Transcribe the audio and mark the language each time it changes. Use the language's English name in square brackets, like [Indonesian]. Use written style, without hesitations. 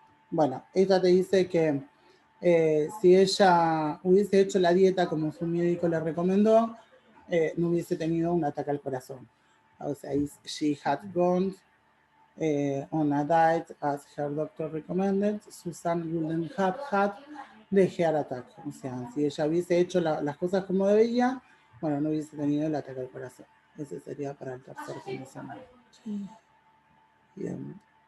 [Spanish] Bueno, esta te dice que si ella hubiese hecho la dieta como su médico le recomendó, no hubiese tenido un ataque al corazón. O sea, [English] she had gone on a diet as her doctor recommended, Susan wouldn't have had the heart attack. [Spanish] O sea, si ella hubiese hecho las cosas como debía, bueno, no hubiese tenido el ataque al corazón. Ese sería para el tercer condicional. Bien.